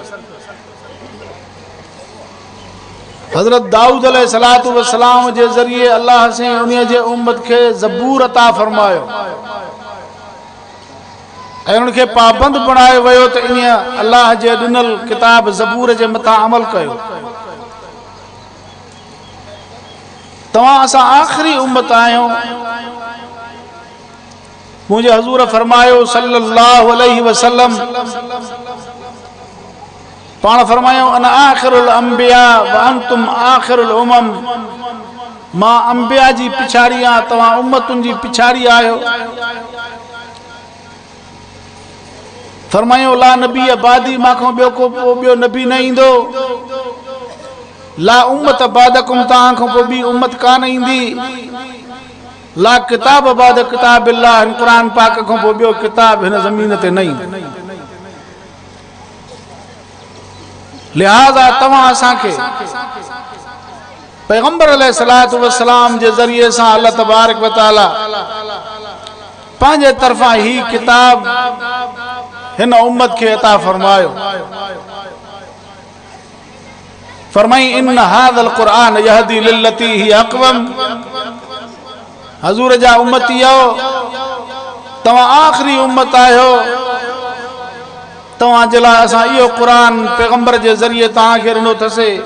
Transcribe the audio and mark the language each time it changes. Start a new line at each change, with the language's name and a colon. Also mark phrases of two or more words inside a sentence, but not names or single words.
Sindhi: हज़रत दाऊद
Arabic: عليه الصلاة والسلام
Sindhi: जे ज़रिए अल्लाह साईं उन जे उम्मत खे ज़बूर अता फरमायो ऐं उन्हनि खे पाबंद बणायो वियो त इन अल्लाह जे ॾिनल किताब ज़बूर जे मथां अमल कयो। तव्हां असां आख़िरी उम्मत आहियूं। मुझे हजूर फरमायो
Arabic: صلى الله عليه وسلم
Sindhi: पाण फरमायो
Arabic: أنا آخر الأنبياء وأنتم آخر الأمم
Sindhi: मां अंबिया जी पिछाड़ी आ तव्हां उम्मतुनि जी पिछाड़ी आहियो। फरमायो
Arabic: لا نبي بعدي
Sindhi: मां ॿियो नबी न ईंदो
Arabic: لا أمة بعدكم
Sindhi: तव्हां खां पोइ ॿी उम्मत कान ईंदी
Arabic: لا كتاب بعد كتاب الله
Sindhi: कुरान पाक खां पोइ ॿियो किताब हिन ज़मीन ते न ईंदो। लिहाज़ा तव्हां असांखे पैगंबर
Arabic: عليه الصلاة والسلام
Sindhi: जे ज़रिए सां
Arabic: الله تبارك وتعالى
Sindhi: पंहिंजे तरफ़ां ही किताब हिन उम्मत खे अता फरमायो। फरमाई
Arabic: إن هذا القرآن يهدي للتي هي أقوم
Sindhi: हजूर जा उम्मती आओ तव्हां आख़िरी उम्मत आहियो तव्हां जे लाइ असां इहो क़ुरान पैगंबर जे ज़रिए तव्हांखे ॾिनो अथसे।